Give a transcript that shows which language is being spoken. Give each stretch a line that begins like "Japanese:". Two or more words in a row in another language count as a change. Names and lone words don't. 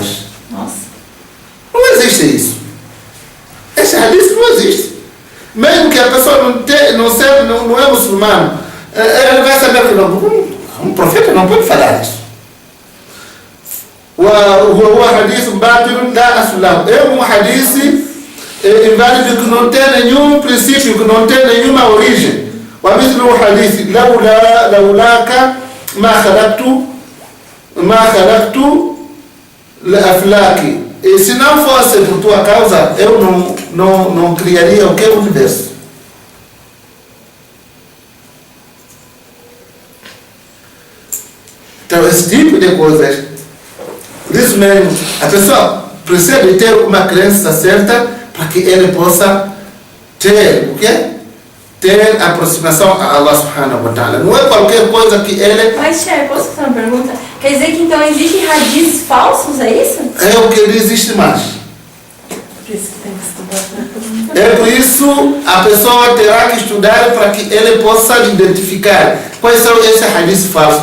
Portuguese: Nossa. Não existe isso. Esse hadith não existe. Mesmo que a pessoa não é muçulmano, ele vai saber que um profeta não pode falar isso. O hadith
Arabic: باطل لا أصل.
Portuguese: É um hadith inválido que não tem nenhum princípio, que não tem nenhuma origem.
Arabic: ومثل الحديث لولاك ما خلقت الأفلاك.
Portuguese: E se não fosse por tua causa, eu não criaria o que é o universo. Então, esse tipo de coisas, por isso mesmo, a pessoa precisa de ter uma crença certa para que ele possa ter o quê? Ter aproximação a Allah
Arabic: سبحانه وتعالى.
Portuguese: Não é qualquer coisa que ele... Mas, chefe, posso fazer uma pergunta? Quer dizer que então existem hadiths falsos, é isso? É o que não existe mais. Por isso que tem que estudar. É por isso a pessoa terá que estudar para que ele possa identificar quais são esses hadiths falsos.